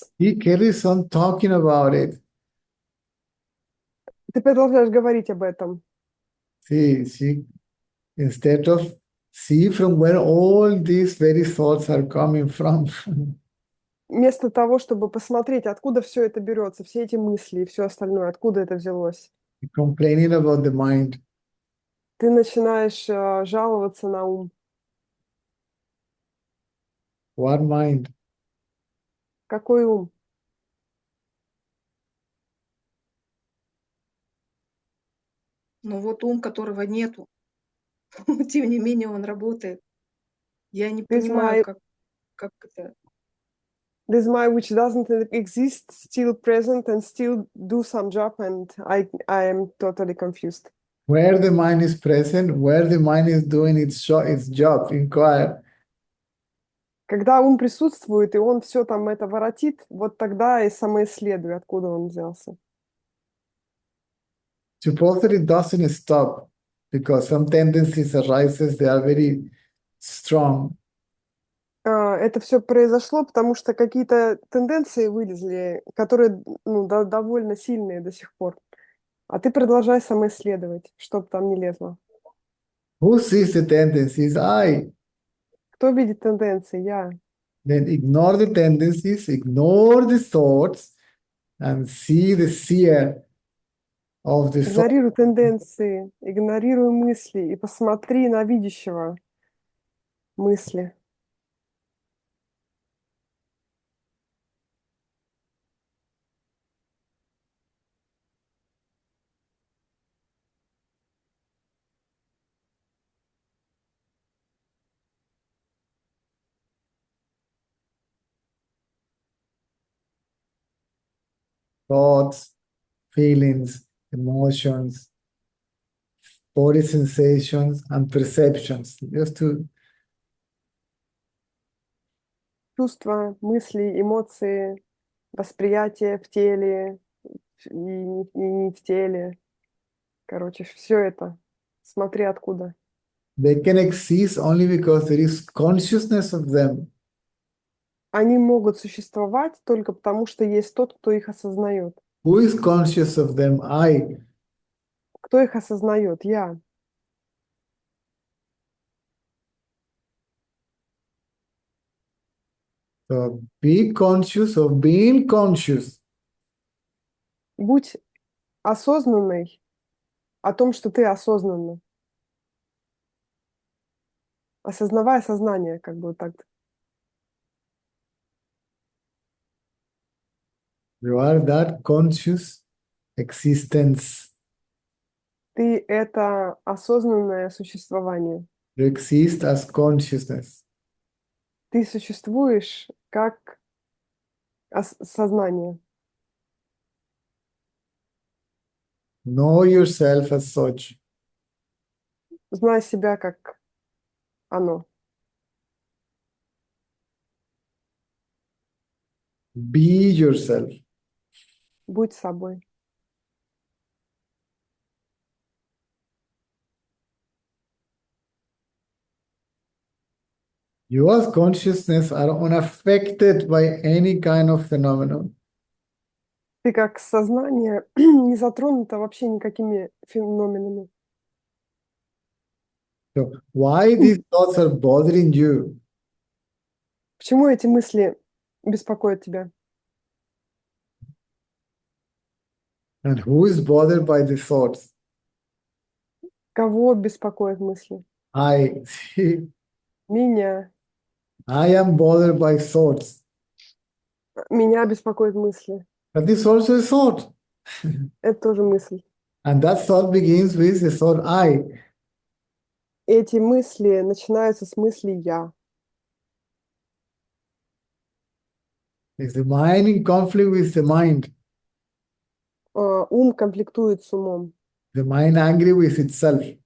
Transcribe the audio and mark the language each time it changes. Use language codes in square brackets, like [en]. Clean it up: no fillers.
[en] He carries on talking about it. [ru] Ты продолжаешь говорить об этом. [en] See, instead of see from where all these very thoughts are coming from. [ru] Вместо того, чтобы посмотреть, откуда все это берется, все эти мысли и все остальное, откуда это взялось. [en] Complaining about the mind. [ru] Ты начинаешь жаловаться на ум. [en] What mind? [ru] Какой ум? Ну вот ум, которого нету, тем не менее он работает. Я не [en] This [ru] понимаю, [en] my [ru] как это. [en] this my which doesn't exist, still present and still do some job, and I am totally confused. Where the mind is present, where the mind is doing its job, inquire. [ru] Когда ум присутствует, и он все там это воротит, вот тогда и самоисследуй, откуда он взялся. [en] Supposedly it doesn't stop because some tendencies arises, they are very strong. [ru] Это все произошло, потому что какие-то тенденции вылезли, которые довольно сильные до сих пор. А ты продолжай самоисследовать, чтоб там не лезло. [en] Who sees the tendencies? I. [ru] Кто видит тенденции? Я. [en] Then ignore the tendencies, ignore the thoughts, and see the seer of the thought. [ru] Игнорируй тенденции, игнорируй мысли и посмотри на видящего мысли. [en] Thoughts, feelings, emotions, body sensations, and perceptions. Just to [ru] Чувства, мысли, эмоции, восприятие в теле и не в теле. Короче, все это. Смотри откуда. [en] They can exist only because there is consciousness of them. [ru] Они могут существовать только потому, что есть тот, кто их осознает. [en] Who is conscious of them? I. [ru] Кто их осознает? Я. [en] So be conscious of being conscious. [ru] Будь осознанной о том, что ты осознанна. Осознавая сознание, как бы вот так. [en] You are that conscious existence. [ru] Ты — это осознанное существование. [en] You exist as consciousness. [ru] Ты существуешь как сознание. [en] Know yourself as such. [ru] Знай себя как оно. [en] Be yourself. [ru] Будь собой. [en] You as consciousness are unaffected by any kind of phenomenon. [ru] Ты как сознание не затронуто вообще никакими феноменами. [en] So why these thoughts are bothering you? [ru] Почему эти мысли беспокоят тебя? [en] And who is bothered by the thoughts? [ru] Кого беспокоят мысли? [en] I. [ru] Меня. [en] I am bothered by thoughts. [ru] Меня беспокоят мысли. [en] But this also is thought. [ru] Это тоже мысль. [en] And that thought begins with the thought I. [ru] Эти мысли начинаются с мысли «я». [en] Is the mind in conflict with the mind? [ru] Ум конфликтует с умом. [en] The mind angry with itself?